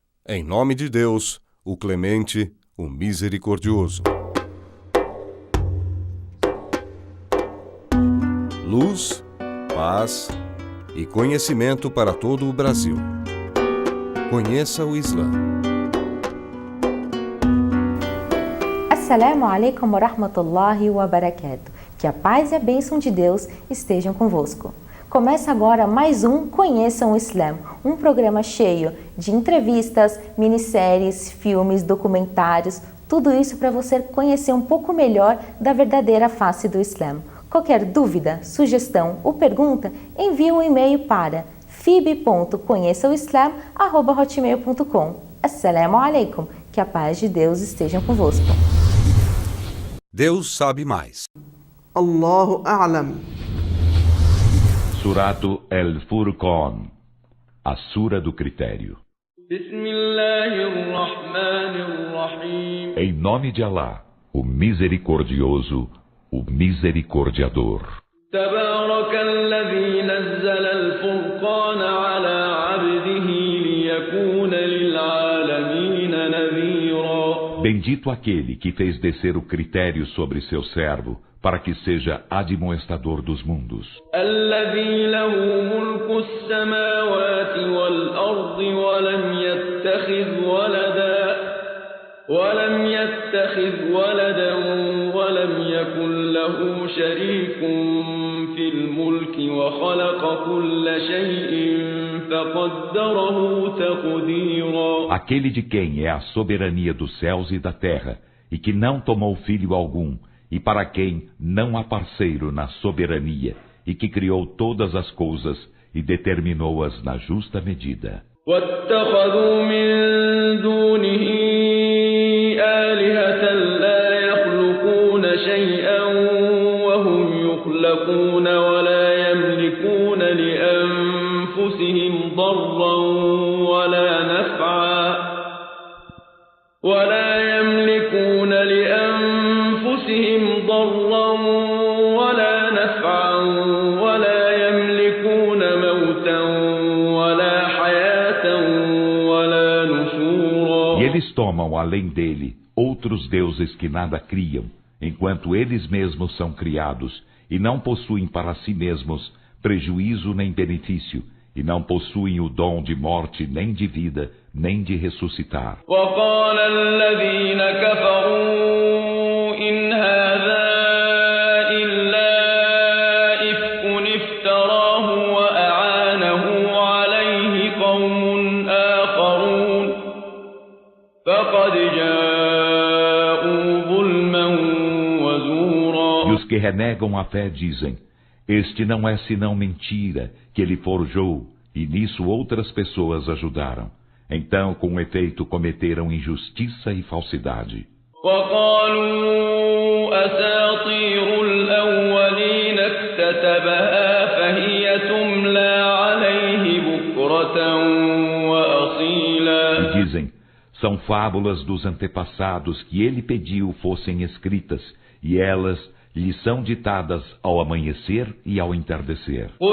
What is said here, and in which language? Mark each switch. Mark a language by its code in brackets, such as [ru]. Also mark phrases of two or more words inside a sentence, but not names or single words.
[pt] Em nome de Deus, o Clemente, o Misericordioso. Luz, paz e conhecimento para todo o Brasil. Conheça o Islã. [ar] السلام عليكم ورحمة الله وبركاته. [pt] Que a paz e a bênção de Deus estejam convosco. Começa agora mais um Conheçam o Islã, um programa cheio de entrevistas, minisséries, filmes, documentários, tudo isso para você conhecer um pouco melhor da verdadeira face do Islã. Qualquer dúvida, sugestão ou pergunta, envie um e-mail para fib.conheçaoislam@hotmail.com. [ar] السلام عليكم, [pt] que a paz de Deus esteja convosco. Deus sabe mais. [ar] الله أعلم. [pt] Suratu El-Furqan, a Sura do Critério. Em nome de Alá, o Misericordioso, o Misericordiador. Bendito aquele que fez descer o critério sobre seu servo, para que seja admoestador dos mundos. [ar] ولم يتخذ ولدا ولم يكن له شريك في الملك وخلق كل شيء فقدره تقديرا. [pt] Aquele de quem é a soberania dos céus e da terra, e que não tomou filho algum, e para quem não há parceiro na soberania, e que criou todas as coisas e determinou-as na justa medida. [ar] واتخذوا من دونه آلهة لا يخلقون شيئا وهم يخلقون ولا يملكون لأنفسهم ضرا ولا نفعا ولا يملكون موتا ولا حياة ولا نشورا. [pt] E eles tomam, além dele, outros deuses que nada criam, enquanto eles mesmos são criados, e não possuem para si mesmos prejuízo nem benefício, e não possuem o dom de morte nem de vida, nem de ressuscitar. [ar] وقال الذين كفروا إن هذا إلا إفك افتراه وأعانه عليه قوم آخرون فقد جاءوا ظلما وزورا. [pt] E os que renegam a fé dizem: este não é senão mentira que ele forjou, e nisso outras pessoas ajudaram. Então, com efeito, cometeram injustiça e falsidade. E dizem: são fábulas dos antepassados que ele pediu fossem escritas, e elas lhe são ditadas ao amanhecer e ao entardecer.